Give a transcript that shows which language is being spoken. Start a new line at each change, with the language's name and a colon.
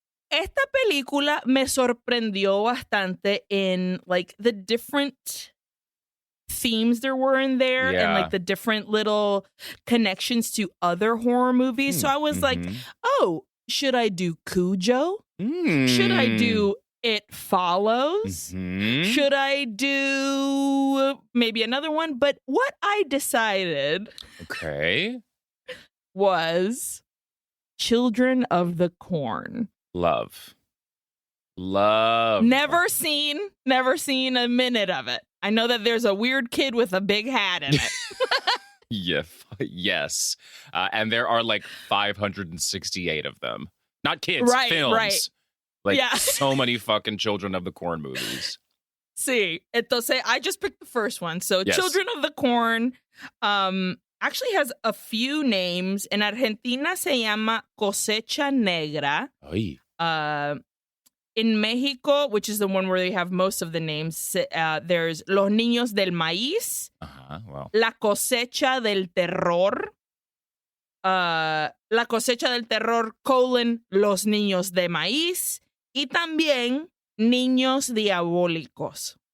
Spanish: Esta película me sorprendió bastante
English: in like the different themes there were in there and Yeah. like the different little connections to other horror movies. So I was like, oh, should I do Cujo? Should I do It Follows? Mhm. Should I do maybe another one? But what I decided Okay. was Children of the Corn. Love. Never seen a minute of it. I know that there's a weird kid with a big hat in it. Yeah. Yes. And there are like 568 of them. Not kids, Right, films. right. Like Yeah. so many fucking Children of the Corn movies.
Spanish: Sí, entonces
English: I just picked the first one. So Yes. Children of the Corn actually has a few names.
Spanish: En Argentina se llama Cosecha Negra. Ay.
English: In Mexico, which is the one where they have most of the names, there's Los Niños del Maíz, Wow.
Spanish: La Cosecha del Terror, La Cosecha del Terror, Los Niños de Maíz, y también Niños Diabólicos.